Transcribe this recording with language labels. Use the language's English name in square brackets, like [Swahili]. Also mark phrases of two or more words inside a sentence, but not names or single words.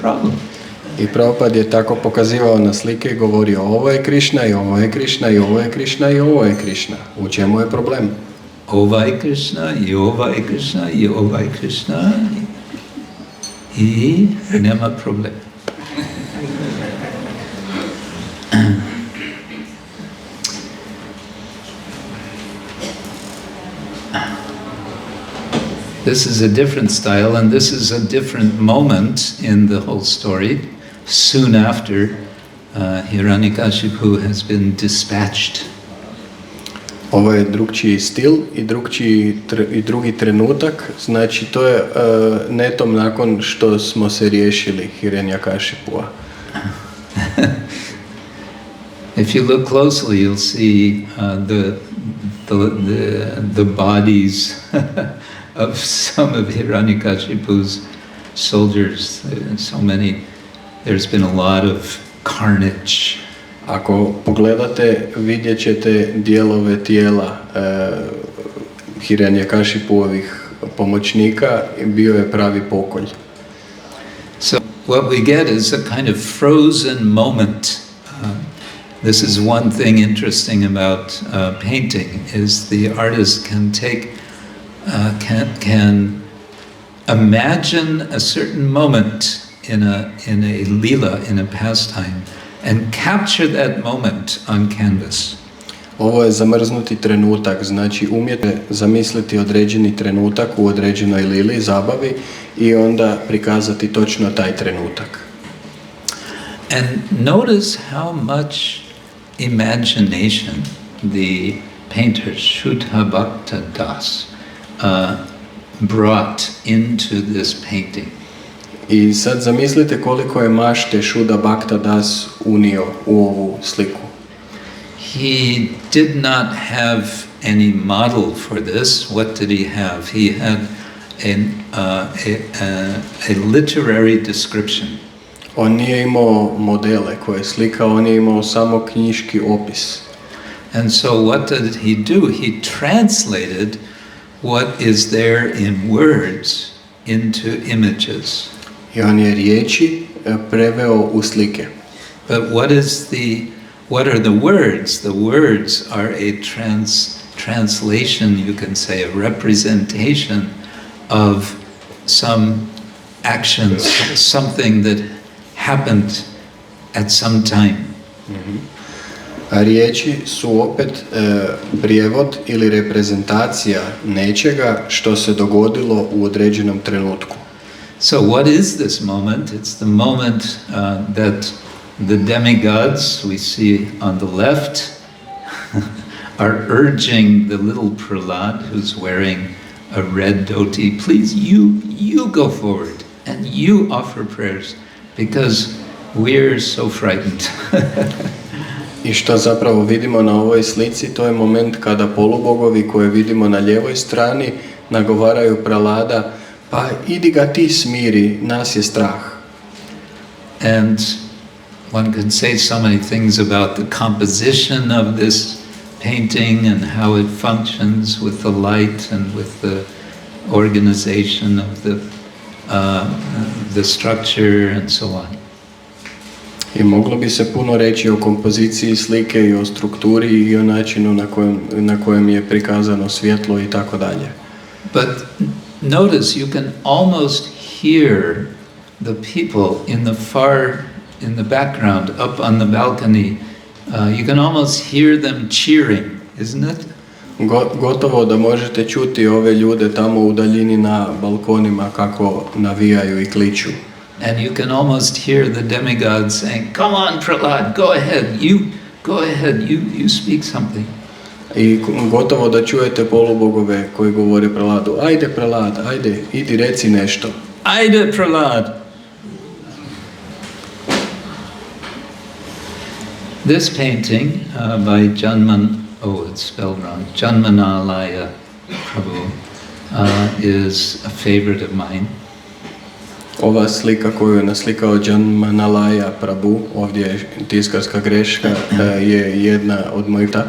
[English] What's the problem? [Croatian] I Prabhupada je tako pokazivao na slike i govorio ovo je Krishna i ovo je Krishna i ovo je Krishna i ovo je Krishna. U čemu je problem? Ovaj Krishna i ovaj Krishna i ovaj Krishna i nema problema. [English] This is a different style, and this is a different moment in the whole story. Soon after, Hiranyakashipu has been dispatched. [Croatian] Ovo je drugčiji stil i drugi trenutak, znači to je netom nakon što smo se riješili Hiranyakashipua. [English] If you look closely, you'll see the bodies of some of Hiranyakashipu's soldiers. So many. There's been a lot of carnage. [Croatian] Ako pogledate, vidjet ćete dijelove tijela Hiranyakashipuovih pomoćnika, bio je pravi pokolj. [English] So what we get is a kind of frozen moment. This is one thing interesting about painting, is the artist can take, can imagine a certain moment in a lila, in a pastime, and capture that moment on canvas. [Croatian] Ovo je zamrznuti trenutak, znači umijete zamisliti određeni trenutak u određenoj lili, zabavi i onda prikazati točno taj trenutak. [English] And notice how much imagination the painter Shuddha Das brought into this painting. [Croatian] I sad zamislite koliko je mašte Shuddha Das unio u ovu sliku. [English] He did not have any model for this. What did he have? He had a literary description. [Croatian] On nije imao modele koje je slikao, on je imao samo knjiški opis. [English] And so what did he do? He translated what is there in words into images. [Croatian] I on je riječi preveo u slike. [English] But what are the words? The words are a translation, you can say, a representation of some actions, something that happened at some time. [Croatian] A riječi su opet prijevod ili reprezentacija nečega što se dogodilo u određenom trenutku. [English] So what is this moment? It's the moment that the demigods we see on the left are urging the little Prahlad who's wearing a red dhoti, please you go forward and you offer prayers because we're so frightened. [Croatian] I što zapravo vidimo na ovoj slici, to je moment kada polubogovi koje vidimo na lijevoj strani nagovaraju Prahlada, pa idi ga ti smiri, nas je strah. [English] And one can say so many things about the composition of this painting and how it functions with the light and with the organization of the structure and so on. [Croatian] I moglo bi se puno reći o kompoziciji slike i o strukturi i o načinu na kojem je prikazano svjetlo i tako dalje. [English] But notice you can almost hear the people in the background, up on the balcony. You can almost hear them cheering, isn't it? [Croatian] Gotovo da možete čuti ove ljude tamo u daljini na balkonima kako navijaju i kliču. [English] And you can almost hear the demigods saying, "Come on, Prahlad, go ahead. You speak something." [Croatian] I gotovo da čujete polubogove koji govore Prahladu, ajde Prahlad, ajde, idi reci nešto. Ajde Prahlad. [English] This painting by it's spelled wrong, Janmanalaya Prabhu, is a favorite of mine. [Croatian] Ova slika koju je naslikao Janmanalaya Prabhu, ovdje je tiskarska greška, je jedna od mojih